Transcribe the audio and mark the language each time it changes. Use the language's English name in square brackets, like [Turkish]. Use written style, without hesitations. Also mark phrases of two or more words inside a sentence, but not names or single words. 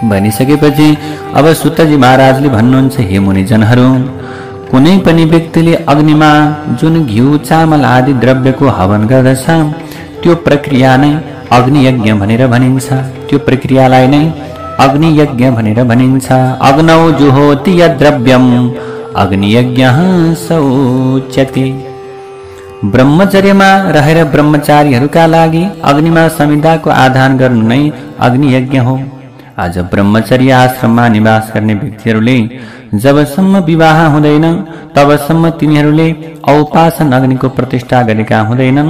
[Nepali] भनिसकेपछि अब सुतजी महाराजले भन्नुहुन्छ, हे मुनिजनहरू, कुनै पनि व्यक्तिले अग्निमा जुन घिउ चामल आदि द्रव्यको हवन गर्दछ त्यो प्रक्रिया नै अग्नियज्ञ भनेर भनिन्छ। त्यो प्रक्रियालाई नै अग्नियज्ञ भनेर भनिन्छ। [Sanskrit] अग्नौ जुहोति यद्द्रव्यम् अग्नियज्ञः स उच्यते। [Nepali] ब्रह्मचर्यमा रहेर ब्रह्मचारीहरूका लागि अग्निमा संविधाको आधान गर्नु नै अग्नियज्ञ हो। आज ब्रह्मचर्य आश्रममा निवास गर्ने व्यक्तिहरूले जबसम्म विवाह हुँदैन तबसम्म तिनीहरूले औपासन अग्निको प्रतिष्ठा गरेका हुँदैनन्।